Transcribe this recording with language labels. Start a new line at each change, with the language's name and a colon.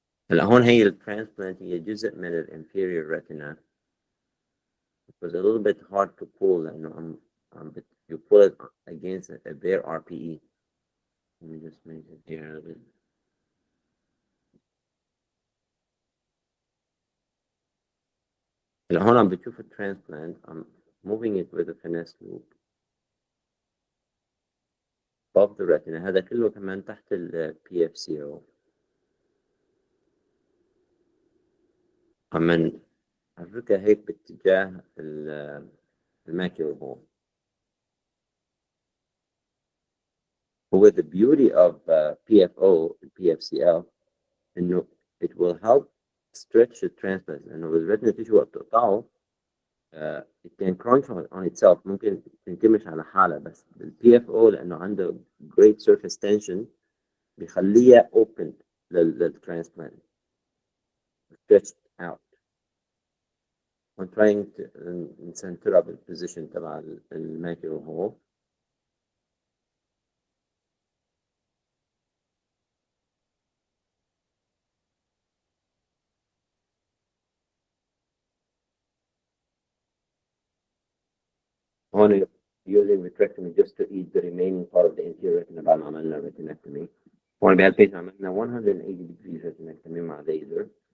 Arabic: هلا هون هي الترانسبلانت هي جزء من الانفيريور retina.
English: It was a little bit hard to pull لأنه you pull it against a bare RPE. Let me just make it here a little bit.
Arabic: هلا هون عم بتشوف الترانسبلانت.
English: I'm moving it with a finesse loop above the retina.
Arabic: هذا كله كمان تحت ال PFCO. عم نحركها هيك باتجاه الماكيول هون.
English: هو the beauty of PFO PFCL إنه it will help stretch the transplant.
Arabic: لأنه الريتنا tissue وقت تقطعه it can crunch on itself، ممكن تنكمش على حالة. بس ال PFO لأنه عنده great surface tension بيخليها open للtransplant stretched out. I'm trying to نسنترها بالposition تبع الماكيول هول.
English: هون using vitrectomy just to eat the remaining part of the anterior retina بعد ما عملنا retinectomy.
Arabic: هون بهالبيت عملنا 180 degrees retinectomy مع laser.